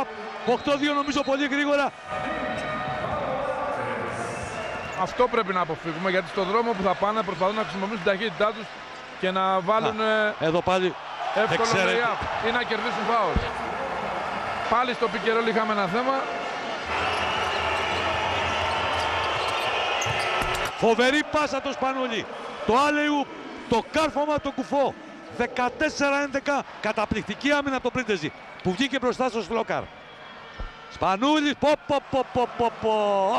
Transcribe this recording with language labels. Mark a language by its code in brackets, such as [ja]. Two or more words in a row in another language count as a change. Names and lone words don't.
[el] 8-2 νομίζω πολύ γρήγορα. Αυτό πρέπει να αποφύγουμε, γιατί στον δρόμο που θα πάνε προσπαθούν να χρησιμοποιήσουν την ταχύτητά τους και να βάλουν εδώ πάλι εύκολο lay-up ή να κερδίσουν φάουλ. Πάλι στο [en] pick and roll [el] είχαμε ένα θέμα. Φοβερή πάσα το Σπανούλη. Το alley-oop, το κάρφωμα το κουφό. 14-11. Καταπληκτική άμυνα από το Πρίντεζι που βγήκε μπροστά στο Σλόκαρ. Σπανούλης, πω.